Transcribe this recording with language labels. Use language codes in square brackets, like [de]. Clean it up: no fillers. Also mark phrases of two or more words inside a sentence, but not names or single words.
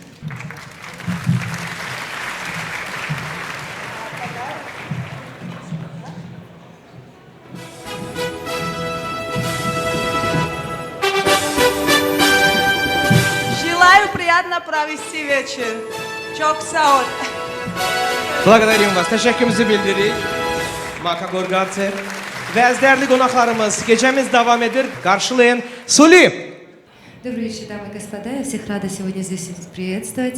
[ru] Желаю приятно провести вечер. [tr] Çok sağ ol. [ru] Благодарим вас. [az] Təşəkkürümüzü bildiririk. Maka Gorgatsev. Və əzdərli qonaqlarımız, gecəmiz davam edir. Qarşılayın Suli. [ru] Добрый вечер, дамы и господа. Я всех рада сегодня здесь приветствовать.